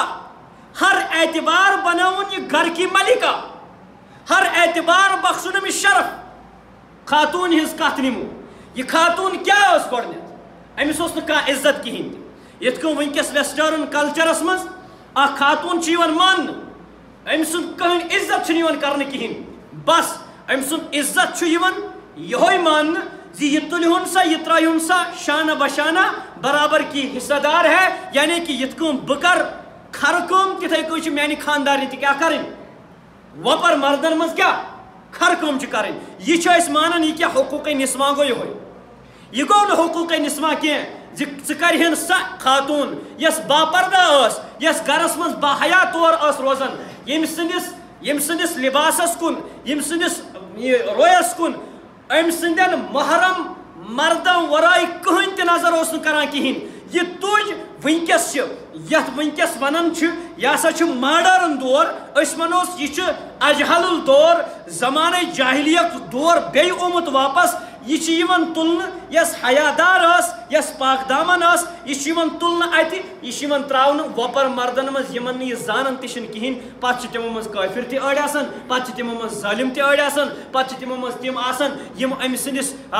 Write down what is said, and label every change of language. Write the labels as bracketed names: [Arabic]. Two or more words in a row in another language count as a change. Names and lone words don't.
[Kashmiri] ہر اعتبار بنٲوُن یہِ گرکی ملکہ ہر اعتبار بخشُن أمِس شرف خاتوٗنۍ ہٕنٛز کتھ نِمو یہِ خاتوٗن کیٛاہ ٲس گۄڈنٮ۪تھ أمِس اوس نہٕ کانٛہہ عزت کِہیٖنۍ تہِ یِتھ کٔنۍ وٕنکٮ۪س ویسٹٲرٕن کلچرس منٛز اکھ خاتوٗن چھِ یِوان ماننہٕ أمۍ سُنٛد کٕہٕنۍ عزت چھُنہٕ یِوان کرنہٕ کِہیٖنۍ بس أمۍ سُنٛد عزت چھُ یِوان یِہوے ماننہٕ زِ یہِ تُلہُن سا یہِ ترٛٲیہُن سا [Urdu] شانہ بشانہ برابر کی حصہ دار ہے یعنی کہ [Kashmiri] یِتھ کٔنۍ بہٕ کرٕ کھرٕ کٲم تِتھٕے کٔنۍ چھِ میانہِ خاندارنہِ تہِ کیٛاہ کَرٕنۍ وۄپر مردن منٛز کیٛاہ کھرٕ کٲم چھِ کَرٕنۍ یہِ چھِ أسۍ مانان یہِ کیٛاہ حقوٗقے نِسواں گوٚو یِہوے یہِ گوٚو نہٕ حقوٗقے نِسواں کینٛہہ زِ ژٕ کَرِہن سۄ خاتوٗن یۄس باپردہ ٲس یۄس گرس منٛز باحیا طور ٲس روزان ییٚمہِ سٕنٛدِس لِباسس کُن ییٚمہِ سٕنٛدِس رویس کُن أمۍ سٕنٛدٮ۪ن محرم مردن ورٲے کٕہٕنۍ تہِ نظر اوس نہٕ کران کِہیٖنۍ یہِ تُج وٕنکٮ۪س چھِ یتھ وٕنکٮ۪س ونان چھِ یہِ ہسا چھُ ماڈٲرٕن دور أسۍ ونوس یہِ چھُ اجہل دور زمانے جاہلیت دور بیٚیہِ آمُت واپس یہِ چھِ یِوان تُلنہٕ یۄس حیادار ٲس یۄس پاک دامن ٲس یہِ چھِ یِوان تُلنہٕ اَتہِ یہِ چھِ یِوان تراونہٕ وۄپر مردن منٛز یِمن نہٕ یہِ زانان تہِ چھِنہٕ کِہیٖنۍ پتہٕ چھِ تِمو منٛز کٲفِر تہِ أڑۍ آسان پتہٕ چھِ تِمو منٛز ظٲلِم تہِ أڑۍ آسان پتہٕ چھِ تِمو منٛز تِم آسان یِم أمۍ سٕنٛدِس